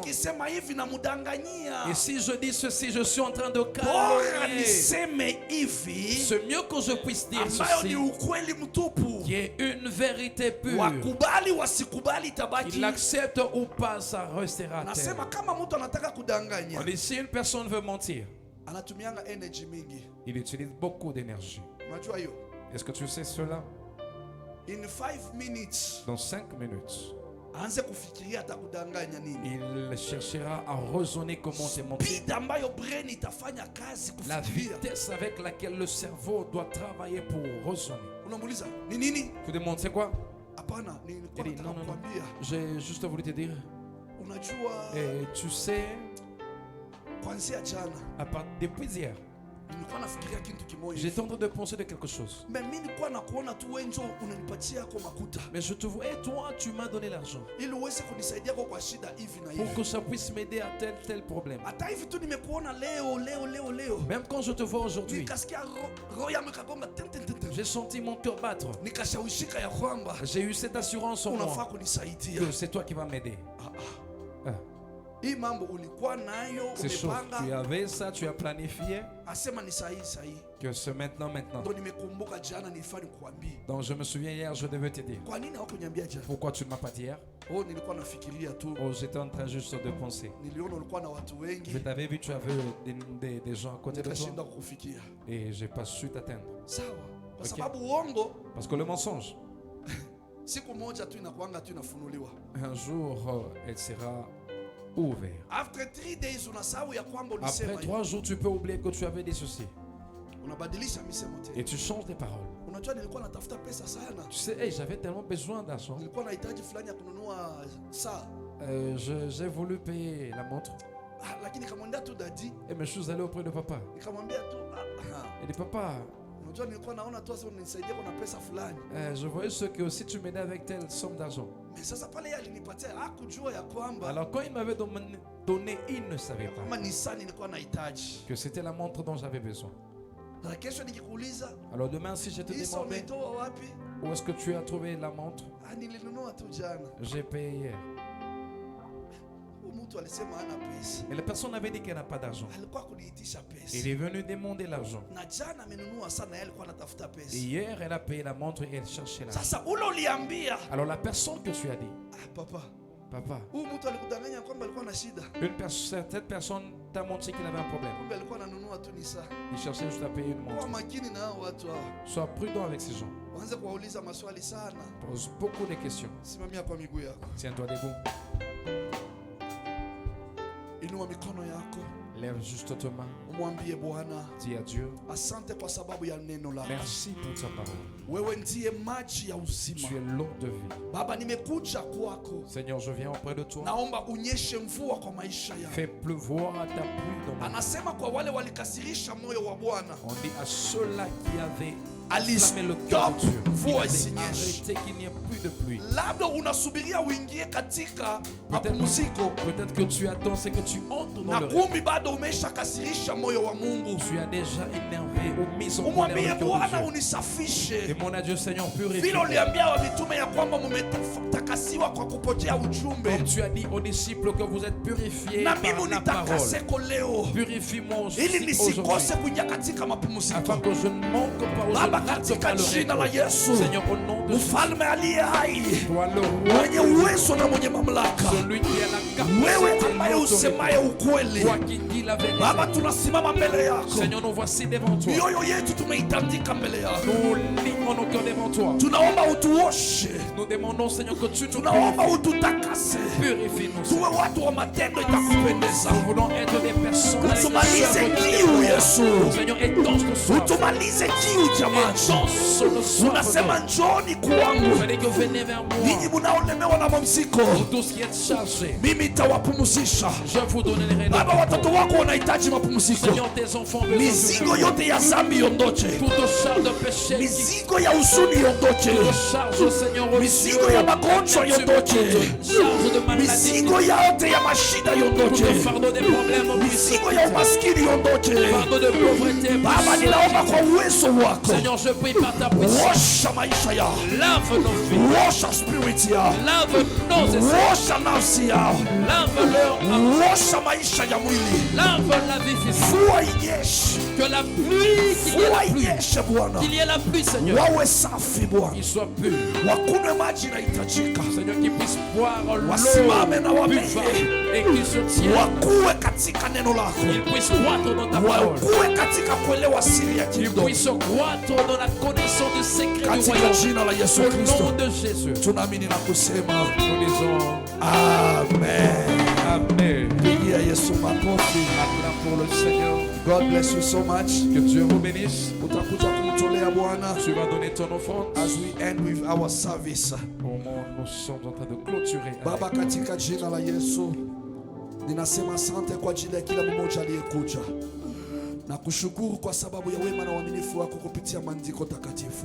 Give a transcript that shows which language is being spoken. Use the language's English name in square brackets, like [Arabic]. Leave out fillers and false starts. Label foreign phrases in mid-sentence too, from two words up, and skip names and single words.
[Swahili] nikisema hivi namudanganyia. [French] Et si je dis ceci, je suis en train de [Swahili] Bora [French] calomnier. [Swahili] niseme hivi [French] C'est mieux que je puisse dire [Swahili] ambayo ni [French] ceci, [Swahili] ukweli mtupu. [French] qui est une vérité pure. [Swahili] Wakubali wasikubali [French] Il [Swahili] tabaki. [French] l'accepte ou pas, ça restera tel. [Swahili] Nasema kama mtu anataka kudanganya, [French] On dit, si une personne veut mentir, [Swahili] anatumianga energy mingi. [French] il utilise beaucoup d'énergie. [Swahili] Unajua hiyo? [French] Est-ce que tu sais cela? [English] In 5 minutes [French] Dans 5 minutes, [Swahili] aanze kufikiria atakudanganya nini. [French] il cherchera à raisonner comment te mentir. [Swahili] Speed ambayo brain itafanya kazi [French] La [Swahili] kufikiria. [French] vitesse avec laquelle le cerveau doit travailler pour raisonner. [Swahili] Unamuuliza ni nini? [French] Tu demandes, c'est quoi? [Swahili] Hapana, nilikuwa [French] Il dit, [Swahili] nataka [French] non, non, non. [Swahili] kukwambia. [French] J'ai juste voulu te dire, [Swahili] Unajua [French] et tu sais, [Swahili] kuanzia jana [French] depuis hier, [Swahili] nilikuwa nafikiria kitu kimoja. [French] j'étais en train de penser de quelque chose. [Swahili] Mais mimi nilikuwa nakuona tu wewe ndio unanipatia kwa makuta. [French] Mais je te vois, et toi, tu m'as donné l'argent [Swahili] Ili uweze kunisaidia kwa shida hivi na [French] pour [Swahili] hivi. [French] que ça puisse m'aider à tel problème. [Swahili] Hata hivi tu nimekuona leo. [French] Même quand je te vois aujourd'hui, [Swahili] Nikasikia roho yangu ikagonga ten. [French] j'ai senti mon cœur battre. [Swahili] Nikashawishika ya kwamba [French] J'ai eu cette assurance en [Swahili] unafaa [French] moi [Swahili] kunisaidia. [French] que c'est toi qui vas m'aider. Ah. [Swahili] Hii mambo ulikuwa nayo [French] C'est chaud. Tu [Swahili] umepanga, [French] avais ça, tu as planifié [Swahili] asema ni sahihi. [French] que c'est maintenant. [Swahili] Ndio nimekumbuka jana nilifaa nikuambie. [French] Donc je me souviens hier, je devais te dire. [Swahili] Kwa nini hawakuniambia jana? [French] Pourquoi tu ne m'as pas dit hier? [Swahili] Oh, nilikuwa nafikiria tu. [French] Oh, j'étais en train juste de penser. [Swahili] Niliona ulikuwa na watu [French] Je [Swahili] wengi, [French] t'avais vu, tu avais des gens à côté de [Swahili] nikashindwa [French] toi [Swahili] kukufikia. [French] et j'ai pas su t'atteindre. [Swahili] Sawa. Kwa [French] Okay. [Swahili] sababu uongo [French] Parce que le mensonge, [Swahili] siku moja tu inakuanga tu inafunuliwa. [French] un jour, elle sera ouverte. [English] After 3 days [Swahili] unasahau ya kwamba [French] Après [Swahili] ulisema hivi. [French] 3 jours, tu peux oublier que tu avais dit ceci. [Swahili] Unabadilisha misemo tena. [French] Et tu changes des paroles. [Swahili] Unajua nilikuwa natafuta pesa sana. [French] Tu sais, hey, j'avais tellement besoin d'argent. [Swahili] Nilikuwa nahitaji fulani ya kununua saa. [French] J'ai voulu payer la montre. [Swahili] Lakini nikamwambia tu dadi, [French] Et mais je suis allé auprès de papa. [Swahili] nikamwambia tu [French] Il dit, papa, [Swahili] unajua nilikuwa naona tu sasa unisaidia kuna pesa fulani. [French] je voyais ce que aussi tu m'aidais avec telle somme d'argent. [Swahili] Mais sasa pale yeye alinipatia hakujua ya kwamba [French] Alors quand il m'avait donné, il ne savait pas [Swahili] kama ni saa nilikuwa nahitaji. [French] que c'était la montre dont j'avais besoin. [Swahili] Na kesho nikikuuliza, [French] Alors demain, si je te [Swahili] hii saa [French] demandais [Swahili] umeitoa wapi? [French] où est-ce que tu as trouvé la montre, [Swahili] Nilinunua tu jana. [French] j'ai payé hier. [Swahili] Huyu mtu alisema hana pesa. [French] Mais la personne avait dit qu'elle n'a pas d'argent. [Swahili] Alikuwa kuniitisha pesa. [French] Il est venu demander l'argent. [Swahili] Na jana amenunua sana, yeye alikuwa anatafuta [French] Et [Swahili] pesa. [French] hier, elle a payé la montre et elle cherchait l'argent. [Swahili] Sasa ule uliambia, [French] Alors la personne que tu as dit, [Swahili] papa, [French] papa, [Swahili] huyu mtu alikudanganya kwamba alikuwa na shida. [French] cette personne t'a montré qu'il avait un problème. [Swahili] Kumbe alikuwa ananunua tu ni saa. [French] Il cherchait juste à payer une [Swahili] Kuwa [French] montre. [Swahili] makini na hao watu hao. [French] Sois prudent avec ces gens. [Swahili] Waanze kuwauliza maswali sana. [French] Pose beaucoup de questions. [Swahili] Simamia kwa miguu yako. [French] Tiens-toi debout. [Swahili] Inua mikono yako. [French] Lève juste tes mains. [Swahili] Umwambie Bwana, [French] Dis à Dieu, [Swahili] asante kwa sababu ya neno lako. [French] merci pour ta parole. [Swahili] Wewe ndiye maji ya [French] Tu [Swahili] uzima. [French] es l'eau de vie. [Swahili] Baba, nimekuja kwako. [French] Seigneur, je viens auprès de toi. [Swahili] Naomba unyeshe mvua kwa maisha yangu. [French] Fais pleuvoir ta pluie dans ma vie. [Swahili] Anasema kwa wale walikasirisha moyo wa Bwana, [French] On dit à ceux-là qui avaient [Swahili] alistop mvua isinyeshe. [French] arrêté qu'il n'y ait plus de pluie. [Swahili] Labda unasubiria uingie katika mapumziko [French] Peut-être que tu attends, c'est que tu entres dans [Swahili] na [French] le rêve. [Swahili] kumbi bado umeshakasirisha moyo wa Mungu. [French] Tu as déjà énervé ou mis en colère [Swahili] Umwambie [French] le cœur de [Swahili] Bwana [French] Dieu. [Swahili] unisafishe. [French] Demande à Dieu, Seigneur, purifie. [Swahili] Vile uliambia wa mitume ya kwamba mumetakasiwa kwa kupokea ujumbe, [French] Comme tu as dit aux disciples que vous êtes purifiés [Swahili] na [French] par [Swahili] mimi [French] la parole. [Swahili] unitakaseko leo [French] Purifie-moi aussi [Swahili] ili nisikose [French] aujourd'hui, [Swahili] kuingia katika mapumziko. [French] afin que je ne manque pas aux [Swahili] Baba, [French] autres [Swahili] katika [French] pas le [Swahili] jina la [French] règle. [Swahili] Yesu, [French] Seigneur, au nom de Jésus, [Swahili] mfalme aliye hai, [French] toi le roi, [Swahili] mwenye uwezo na mwenye mamlaka, [French] celui qui a la [Swahili] wewe [French] capacité, [Swahili] ambaye [French] l'autorité, [Swahili] usemaye ukweli, [French] toi qui dis la vérité. [Swahili] Baba, tunasimama mbele yako, [French] Seigneur, nous voici devant toi. [Swahili] mioyo yetu tumeitandika mbele yako. [French] Nous livrons nos cœurs devant toi. [Swahili] Tunaomba utuoshe, [French] Nous demandons, Seigneur, que tu nous [Swahili] tunaomba [French] purifies. [Swahili] ututakase, [French] Purifie-nous, [Swahili] tuwe [French] Seigneur. [Swahili] watu wa matendo itakupendeza. [French] Nous voulons être des personnes avec des [Swahili] Utumalize [French] œuvres qui [Swahili] kiu, [French] t'aiment. [Swahili] Yesu, [French] Seigneur, étanche nos soif. [Swahili] utumalize kiu cha maji. [French] Étanche nos soif. [Swahili] Unasema njoni kwangu [French] Vous allez que venez vers [Swahili] ninyi [French] moi. [Swahili] mnaolemewa na mamziko, [French] Vous tous qui êtes chargés, [Swahili] mimi nitawapumzisha. [French] je vous donnerai [Swahili] Baba, [French] le [Swahili] watoto wako wanahitaji mapumziko. [French] Seigneur, tes enfants besoin [Swahili] Mizigo [French] de [Swahili] yote ya zambi iondoche, [French] toute charge de péché qui [Swahili] mizigo ya huzuni iondoche, [French] te charge, Seigneur, au [Swahili] mizigo [French] Dieu. [Swahili] ya magonjwa iondoche, [French] Charge de maladie, [Swahili] mizigo yote ya mashida [French] tout [Swahili] iondoche, [French] le fardeau des problèmes, [Swahili] mizigo ya umaskini iondoche. [French] fardeau de pauvreté. [Swahili] Baba, ninaomba kwa uwezo wako, [French] Seigneur, je prie par ta puissance. [Swahili] osha maisha yao, [French] Lave nos vies, [Swahili] osha spirit yao, [French] lave nos esprits, [Swahili] osha nafsi yao, [French] lave leur âme, [Swahili] osha maisha ya mwili. [French] lave la vie physique. [Swahili] Mvua inyeshe, [French] Que la pluie, qu'il y ait [Swahili] mvua [French] la pluie, [Swahili] inyeshe Bwana, [French] qu'il y ait la pluie, Seigneur, [Swahili] wawe safi Bwana, [French] qu'il soit pur. [Swahili] wakunywe maji inahitajika, [French] Seigneur, qu'ils puissent boire l'eau [Swahili] wasimame na wamee, [French] buvable et qu'ils se tiennent, [Swahili] wakuwe katika neno lako, [French] qu'ils puissent croître dans ta parole, [Swahili] wakuwe katika kuelewa siri ya [French] qu'ils [Swahili] kingdom. [French] puissent croître dans la connaissance du secret du [Swahili] Katika [French] royaume. [Swahili] jina la Yesu [French] Au nom [Swahili] Kristo [French] de Jésus, [Swahili] tunaamini na kusema [French] nous disons [Swahili] amen. [French] Amen. [Swahili] Pigia Yesu makofi. [French] Acclame pour le Seigneur. [English] God bless you so much. [French] Que Dieu vous bénisse. [Swahili] Utakuja kumtolea Bwana [French] Tu vas donner ton offrande. [English] as we end with our service. [French] Au moment où nous sommes en train de clôturer. [Swahili] Baba, katika jina la Yesu ninasema asante kwa ajili ya kila mmoja aliyekuja na kushukuru kwa sababu ya wema na uaminifu wako kupitia maandiko takatifu.